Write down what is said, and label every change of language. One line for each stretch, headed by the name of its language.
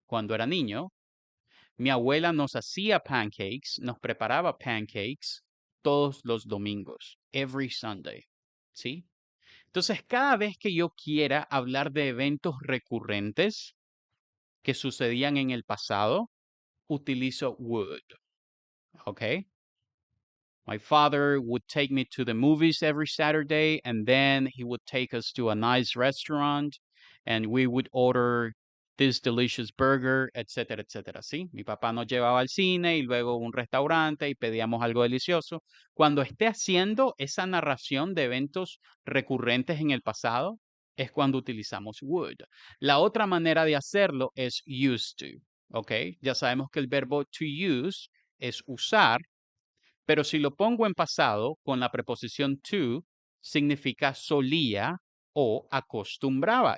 Spanish: Cuando era niño, mi abuela nos hacía pancakes, nos preparaba pancakes todos los domingos,
English: every Sunday,
Spanish: ¿sí? Entonces, cada vez que yo quiera hablar de eventos recurrentes que sucedían en el pasado, utilizo would, ¿ok?
English: My father would take me to the movies every Saturday, and then he would take us to a nice restaurant, and we would order this delicious burger, etcétera, etcétera.
Spanish: Sí, mi papá nos llevaba al cine y luego a un restaurante y pedíamos algo delicioso. Cuando esté haciendo esa narración de eventos recurrentes en el pasado, es cuando utilizamos would. La otra manera de hacerlo es used to, ¿ok? Ya sabemos que el verbo to use es usar, pero si lo pongo en pasado con la preposición to, significa solía o acostumbraba.